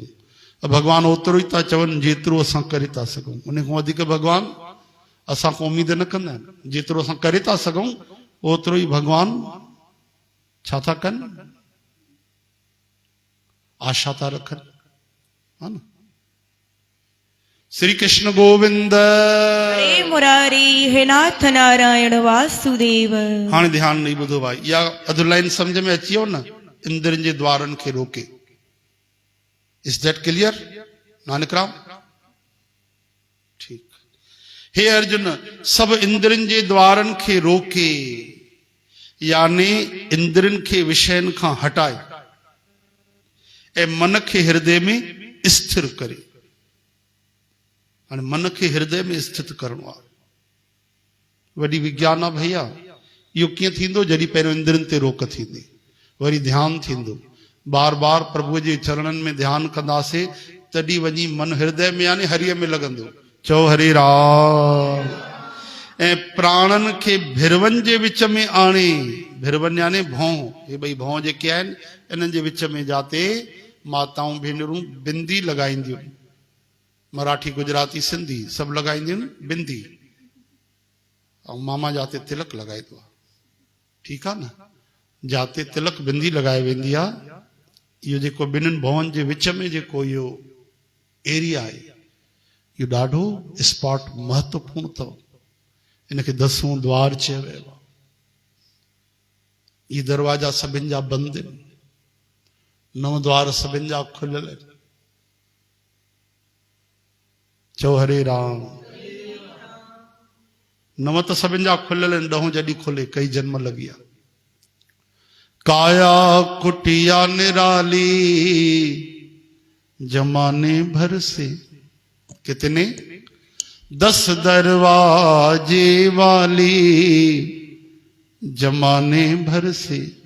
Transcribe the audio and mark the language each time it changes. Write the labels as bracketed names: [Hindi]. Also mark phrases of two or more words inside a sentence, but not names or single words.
[Sindhi] भॻवान ओतिरो ई था चवनि जेतिरो असां करे था सघूं। उन खां वधीक भॻवान असां खां उमेद न कंदा आहिनि। जेतिरो असां करे था सघूं ओतिरो ई भॻवान छा था कनि? आशा था रखनि, हा न। श्री कृष्ण गोविंद। हे मुरारी हे नाथ नारायण वासुदेव। हाणे ध्यानु ॾेई ॿुधो भाई, इहा अधु लाइन सम्झ में अची वियो न? इंद्रियनि जे द्वारनि खे रोके। [English] is that clear नानक राम? [Sindhi] ठीक। हे अर्जुन, सब इंद्रियनि जे द्वारनि खे रोके, यानी इंद्रियनि खे विषयनि खां हटाए ऐं मन खे हृदय में स्थिर करे। हाणे मन खे हृदय में स्थित करणो आहे, वॾी विज्ञान आहे भैया। इहो कीअं थींदो? जॾहिं पहिरियों इंद्रियनि ते रोक थींदी, वरी ध्यानु थींदो, बार बार प्रभुअ जे चरणनि में ध्यानु कंदासीं, तॾहिं वञी मन हृदय में यानी हरिय में लॻंदो। चओ हरे राम। ऐं प्राणनि खे भिरवनि जे विच में आणे, भिरवन यानी भौं, ये भई भौं जेके आहिनि इन्हनि जे विच में जाते माताऊं भेनरूं बिंदी लॻाईंदियूं, मराठी गुजराती सिंधी सभु लॻाईंदियूं बिंदी, ऐं मामा जाते तिलक लॻाईंदो आहे। ठीकु आहे न, जाते तिलक बिंदी लॻाए वेंदी आहे। इहो जेको ॿिन्हिनि भवनि जे विच में जेको इहो एरिया आहे, इहो ॾाढो स्पॉट महत्वपूर्ण अथव। इनखे 10वां द्वार चयो वियो आहे। [Hindi] ये दरवाजा [Sindhi] सभिनि जा बंदि आहिनि, 9 द्वार सभिनि जा खुलियल आहिनि। चओ हरे राम। 9 त सभिनि जा खुलियल आहिनि, 10 जॾहिं खुले कई जन्म लॻी आहे। [Hindi] काया कुटिया निराली जमाने भर से, कितने 10 दरवाजे वाली जमाने भर से,